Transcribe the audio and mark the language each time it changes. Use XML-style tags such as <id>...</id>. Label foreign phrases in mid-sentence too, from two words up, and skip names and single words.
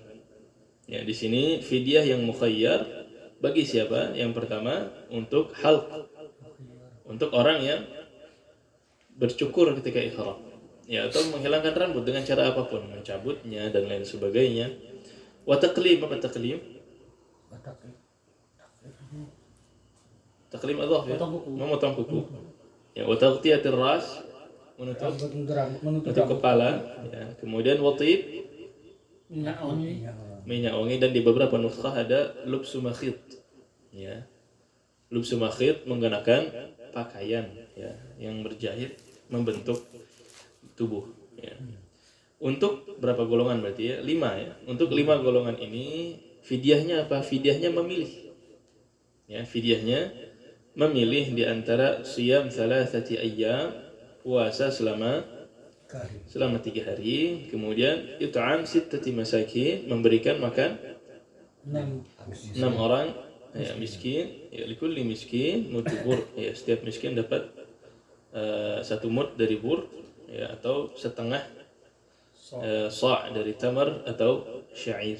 <id>Ya, di sini fidyah yang mukhayyar bagi siapa? Yang pertama untuk halq, untuk orang yang bercukur ketika ihram. Ya, atau menghilangkan rambut dengan cara apapun, mencabutnya dan lain sebagainya.</id> <ar>وتقليم,</ar> <id>apa taqlim?</id> <ar>تقليم الأظفار</ar> <id>ya, memotong kuku. Ya,</id> <ar>وتغطية الرأس,</ar> <id>menutup menutup kepala, ya. Kemudian watib, minyak wangi, minyak wangi, dan di beberapa nuskhah ada</id> <ar>لبس المخيط,</ar> <id>ya.</id> <ar>لبس المخيط</ar> <id>menggunakan pakaian, ya, yang berjahit membentuk tubuh, ya. Untuk berapa golongan berarti ya? 5 ya. Untuk 5 golongan ini fidyahnya apa? Fidyahnya memilih. Ya, fidyahnya memilih di antara</id> <ar>صيام ثلاثة أيام,</ar> <id>puasa selama 3 hari, kemudian</id> <ar>إطعام ستة مساكين,</ar> <id>memberikan makan 6 orang, ya, miskin, ya,</id> <ar>لكل مسكين مد بر,</ar> <id>ya, setiap miskin dapat 1 mud dari bur, ya, atau setengah sa' dari tamar atau syair.</id>